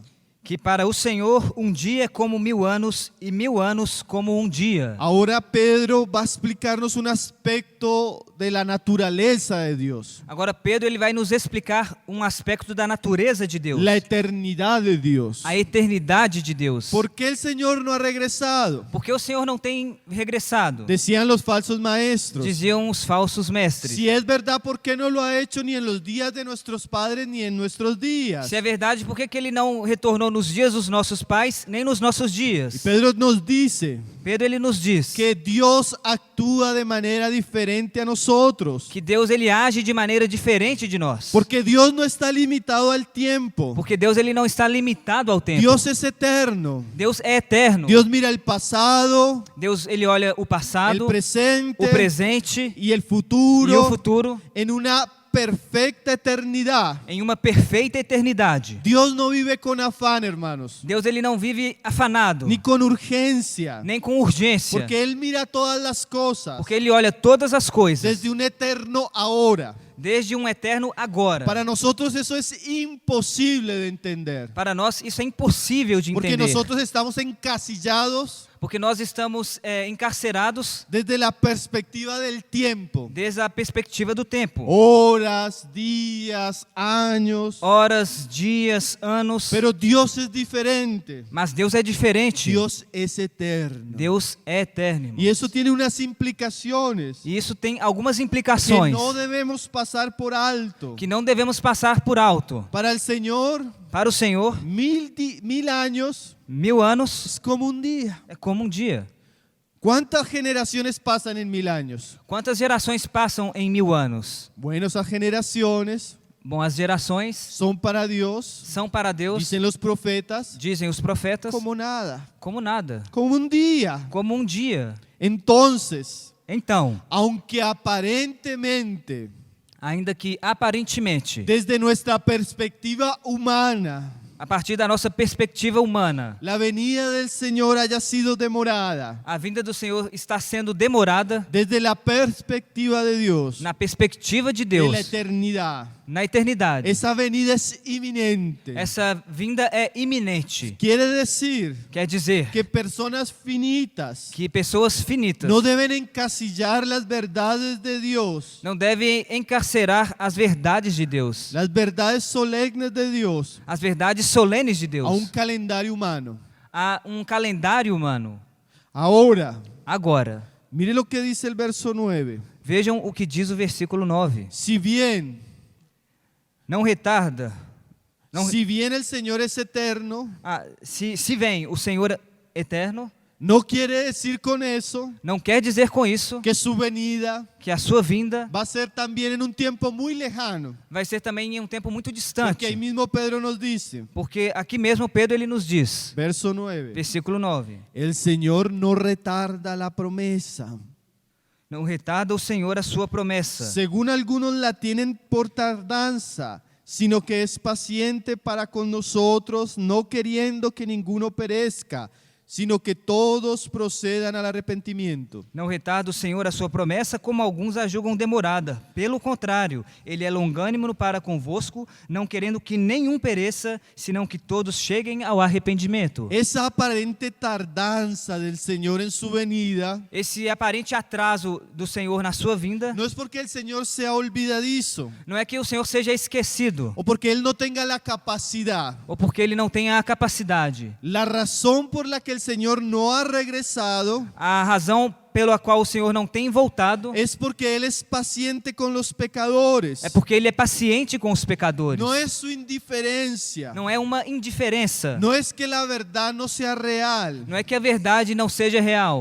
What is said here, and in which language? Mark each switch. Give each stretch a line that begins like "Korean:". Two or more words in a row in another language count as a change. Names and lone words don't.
Portuguese: que para o Senhor um dia é como 1000 anos e 1000 anos como um dia.
Spanish: Ahora Pedro va a explicarnos un aspecto de la naturaleza de Dios,
Portuguese: Agora Pedro ele vai nos explicar um aspecto da natureza de Deus,
Spanish: la eternidad de Dios.
Portuguese: a eternidade de Deus.
Spanish: ¿Por qué el Señor no ha regresado?
Portuguese: Porque o Senhor não tem regressado,
Spanish: Decían los falsos maestros.
Portuguese: diziam os falsos mestres.
Spanish: Si es verdad, ¿por qué no lo ha hecho ni en los días de nuestros padres ni en nuestros días?
Portuguese: Se é verdade, por que ele não retornou nos dias dos nossos pais, nem nos nossos
Spanish: Y
Portuguese: dias?
Spanish: Pedro nos dice
Portuguese: Pedro ele nos diz
Spanish: que Dios actúa de manera diferente a nosotros,
Portuguese: que Deus ele age de maneira diferente de nós.
Spanish: porque Dios no está limitado al tiempo.
Portuguese: Porque Deus ele não está limitado ao tempo.
Spanish: Dios es eterno.
Portuguese: Deus é eterno.
Spanish: Dios mira el pasado,
Portuguese: Deus ele olha o
Spanish: el
Portuguese: passado,
Spanish: presente
Portuguese: o presente
Spanish: y el
Portuguese: e o
Spanish: futuro
Portuguese: futuro
Spanish: en una perfecta eternidad.
Portuguese: em uma perfeita eternidade.
Spanish: Dios no vive con afán, hermanos,
Portuguese: Deus ele não vive afanado,
Spanish: ni con urgencia,
Portuguese: nem com urgência,
Spanish: porque Él mira todas las cosas
Portuguese: porque ele olha todas as coisas
Spanish: desde un eterno ahora.
Portuguese: desde um eterno agora.
Spanish: Para nosotros eso es imposible de entender,
Portuguese: Para nós isso é impossível de
Spanish: porque
Portuguese: entender,
Spanish: nosotros estamos encasillados
Portuguese: porque nós estamos encarcerados
Spanish: desde la perspectiva del tiempo.
Portuguese: desde a perspectiva do tempo.
Spanish: Horas, días, años.
Portuguese: Horas, dias, anos.
Spanish: Pero Dios es diferente.
Portuguese: Mas Deus é diferente.
Spanish: Dios es eterno.
Portuguese: Deus é eterno, irmão.
Spanish: Y eso tiene unas implicaciones
Portuguese: E isso tem algumas
Spanish: que
Portuguese: implicações
Spanish: no debemos pasar por alto.
Portuguese: que não devemos passar por alto.
Spanish: Para el Señor,
Portuguese: Para o Senhor,
Spanish: 1000 años
Portuguese: 1000 anos
Spanish: es como un día.
Portuguese: é como um dia.
Spanish: ¿Cuántas generaciones pasan en 1000 años?
Portuguese: Quantas gerações passam em 1000 anos?
Spanish: Bueno, esas generaciones
Portuguese: Bom, as gerações
Spanish: son para Dios,
Portuguese: são para Deus,
Spanish: dicen los profetas,
Portuguese: dizem os profetas,
Spanish: como nada,
Portuguese: como nada,
Spanish: como un día.
Portuguese: como um dia.
Spanish: Entonces,
Portuguese: Então,
Spanish: aunque aparentemente,
Portuguese: ainda que aparentemente,
Spanish: desde nuestra perspectiva humana,
Portuguese: a partir da nossa perspectiva humana,
Spanish: la venida del Señor haya sido demorada,
Portuguese: a vinda do Senhor está sendo demorada,
Spanish: desde la perspectiva de Dios,
Portuguese: na perspectiva de de Deus,
Spanish: la eternidad,
Portuguese: na eternidade,
Spanish: esa venida es inminente.
Portuguese: essa vinda é iminente.
Spanish: Quiere decir
Portuguese: Quer dizer
Spanish: que personas finitas
Portuguese: que pessoas finitas
Spanish: no deben encasillar las verdades de Dios,
Portuguese: não devem encarcerar as verdades de Deus,
Spanish: las verdades solemnes de Dios,
Portuguese: as verdades solenes de
Spanish: a
Portuguese: Deus,
Spanish: un calendario humano.
Portuguese: a um calendário humano.
Spanish: Ahora,
Portuguese: Agora,
Spanish: mire lo que dice el verso 9.
Portuguese: vejam o que diz o versículo 9.
Spanish: Si bien
Portuguese: Não retarda, não,
Spanish: Si bien el Señor es eterno,
Portuguese: se vem o Senhor eterno,
Spanish: no quiere decir con eso
Portuguese: não quer dizer com isso
Spanish: que su venida
Portuguese: que a sua vinda
Spanish: va a ser también en un tiempo muy lejano.
Portuguese: vai ser também em um tempo muito
Spanish: Porque
Portuguese: distante.
Spanish: ahí mismo Pedro nos dice,
Portuguese: Porque aqui mesmo Pedro ele nos diz,
Spanish: verso 9,
Portuguese: versículo 9,
Spanish: el Señor no retarda la promesa,
Portuguese: não retarda o Senhor a sua promessa,
Spanish: según algunos la tienen por tardanza, sino que es paciente para con nosotros, no queriendo que ninguno perezca, sino que todos procedan al arrepentimiento.
Portuguese: Não retarda o Senhor a sua promessa, como alguns a julgam demorada. Pelo contrário, ele é longânimo para convosco, não querendo que nenhum pereça, senão que todos cheguem ao arrependimento.
Spanish: Esa aparente tardanza del Señor en su venida
Portuguese: Esse aparente atraso do Senhor na sua vinda,
Spanish: no es porque el Señor sea olvidadizo
Portuguese: não é que o Senhor seja esquecido,
Spanish: o porque Él no tenga la capacidad.
Portuguese: ou porque ele não tenha a capacidade.
Spanish: La razón por la que el Señor no ha regresado
Portuguese: A razão pela qual o Senhor não tem voltado
Spanish: es porque Él es paciente con los pecadores.
Portuguese: é porque ele é paciente com os pecadores.
Spanish: No es su indiferencia.
Portuguese: Não é uma indiferença.
Spanish: No es que la verdad no sea real,
Portuguese: Não é que a verdade não seja real,